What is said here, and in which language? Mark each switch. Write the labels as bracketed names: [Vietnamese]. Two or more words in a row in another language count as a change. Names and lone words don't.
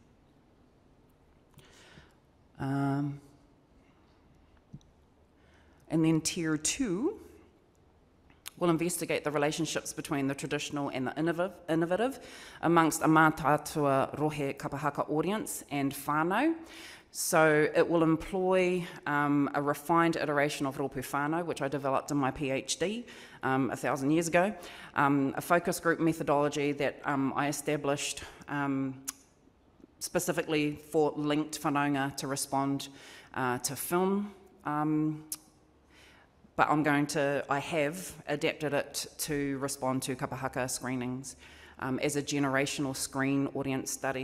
[English] And then tier 2 will investigate the relationships between the traditional and the innovative amongst a [Māori] mātātua rohe kapahaka [English] audience and whānau. So it will employ a refined iteration of [Māori] Rōpū Whānau, [English] which I developed in my PhD 1,000 years ago, a focus group methodology that I established specifically for linked whanaunga to respond to film, but I have adapted it to respond to kapahaka screenings as a generational screen audience study.